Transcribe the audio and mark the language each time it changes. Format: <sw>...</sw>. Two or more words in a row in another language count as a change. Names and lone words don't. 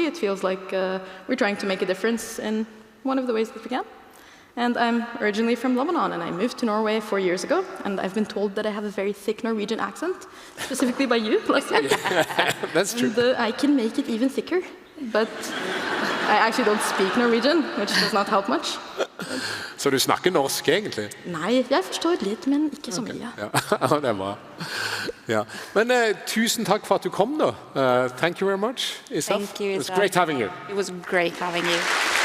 <en>It feels like we're trying to make a difference in one of the ways that we can. And I'm originally from Lebanon, and I moved to Norway 4 years ago, and I've been told that I have a very thick Norwegian accent, specifically by you last year. That's true. And I can make it even thicker. But I actually don't speak Norwegian, which does not help much.</en> <no>Så du snakker norsk egentlig? Nei, jeg forstår litt, men ikke så mye. Ja, det er bra. Ja. Men tusen takk for at du kom da.</no> <en>Thank you very much, Issaaf. Thank you, Issaaf. It was great having you. It was great having you.</en>